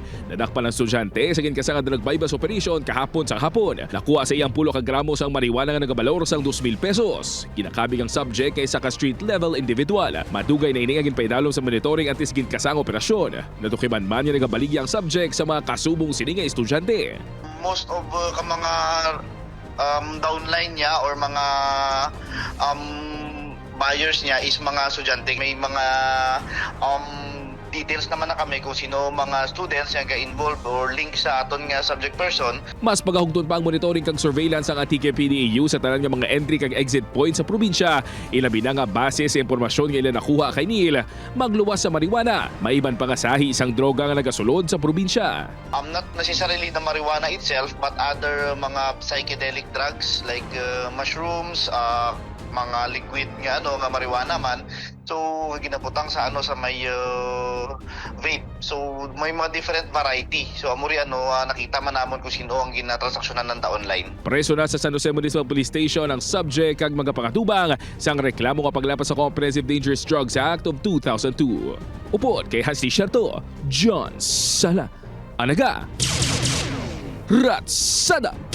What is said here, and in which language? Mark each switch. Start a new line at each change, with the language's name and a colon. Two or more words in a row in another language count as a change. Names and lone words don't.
Hiligaynon: Nadakpan ang estudyante sa ginkasang drug buy-bus operation kahapon sa hapon. Nakuha sa iyang 10 ka gramo sang marijuana nga nagabalor sang 2,000 pesos. Kinakabig ang subject kay sa ka
English: street level individual.
Hiligaynon: Madugay na ini nga ginpaidalom sa monitoring antes ginkasang operasyon. Natukiman man nga nagabaligya ang subject sa mga kasubong sini nga estudyante.
English: Most of
Hiligaynon: mga downline niya or mga buyers niya is mga estudyante. May mga details naman na kami kung sino mga students nga
English: involved or link
Hiligaynon: sa aton nga
English: subject person.
Hiligaynon: Mas pagahugton pa ang monitoring kag surveillance ang Antique PDAU sa tanan nga mga entry kag exit point sa probinsya. Ilabi na nga base sa impormasyon nga ila nakuha kay Neil, magluwas sa marijuana. Maiban pa nga sahi isang droga nga nagasulod sa probinsya.
English: Not necessarily the marijuana itself but other mga psychedelic drugs like mushrooms,
Hiligaynon: mga liquid nga nga marijuana man. So ginaputang sa sa may vape. So may mga
English: different variety.
Hiligaynon: So amuri nakita man namon kung sino ang ginatransaksyonan ng online. Preso na sa San Jose Municipal Police Station ang subject kag mga pakatubang sang reklamo nga paglapas sa Comprehensive Dangerous Drugs Act of 2002. Upod kay Hasli Sherto, John Sala, Anaga, Ratsada.